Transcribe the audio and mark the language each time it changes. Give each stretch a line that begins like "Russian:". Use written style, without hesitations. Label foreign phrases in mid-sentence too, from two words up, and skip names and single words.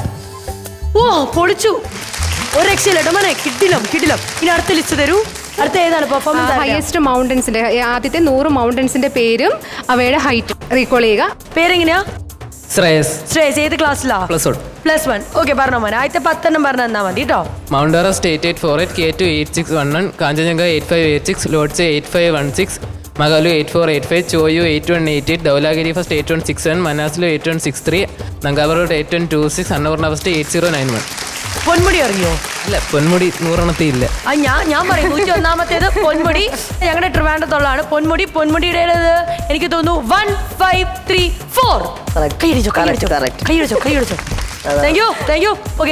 Malayalam: ഓ, പൊളിച്ചു. ഒരു രക്ഷയില്ല മോനെ. കിടിലം. ഇനി അടുത്ത ലിസ്റ്റ് തരൂ. അടുത്ത ഏതാണ് പെർഫോമൻസ്?
English: highest mountains
Malayalam: ആദ്യത്തെ 100 മൗണ്ടൻസിന്റെ പേരും അവയുടെ
English: height recall
Malayalam: ചെയ്യുക. പേരെങ്ങനെയാ? ശ്രേയസ്. ഏത് ക്ലാസ്സിലാ? +1. ഓക്കെ, പറഞ്ഞോ മോനെ. ആദ്യത്തെ 10 പറഞ്ഞു തന്നാ മതി കേട്ടോ. Mount Everest 8848, K2 8611, Kanchenjunga 8586, Lhotse 8516, Magalu 8485, Choyu 8188, Dhaulagiri first 8167, Manaslu 8163, Nangavaru 8126, Annapurna first 8091. പൊന്മുടി അറിയോ? അല്ല, പൊന്മുടി 100 ഇല്ല. ഞാൻ പറയും 101-ാമത്തേത് പൊന്മുടി. ഞങ്ങളുടെ ട്രിവാൻഡ്രത്തുള്ളതാണ് പൊന്മുടിയുടെ എനിക്ക് തോന്നുന്നു 1534. കൈയടിച്ചോ.
English: thank you.
Malayalam: ഓക്കെ,